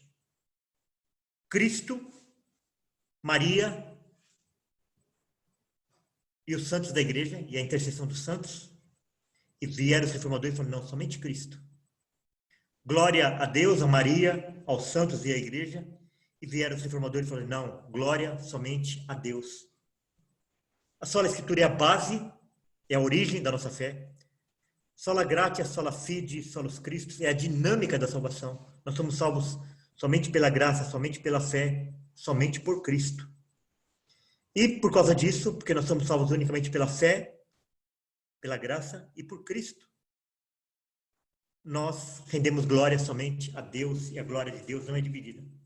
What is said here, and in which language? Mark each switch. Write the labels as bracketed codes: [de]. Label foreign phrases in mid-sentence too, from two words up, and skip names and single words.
[pt] Cristo, Maria e os santos da igreja, e a intercessão dos santos, e vieram os reformadores e falaram, não, somente Cristo. Glória a Deus, a Maria, aos santos e à igreja, e vieram os reformadores e falaram, não, glória somente a Deus. A [la] sola escritura [pt] é a base, é a origem da nossa fé. [la] Sola gratia, sola fide, solus Christus, [pt] é a dinâmica da salvação. Nós somos salvos somente pela graça, somente pela fé, somente por Cristo. E por causa disso, porque nós somos salvos unicamente pela fé, pela graça e por Cristo, nós rendemos glória somente a Deus e a glória de Deus não é dividida.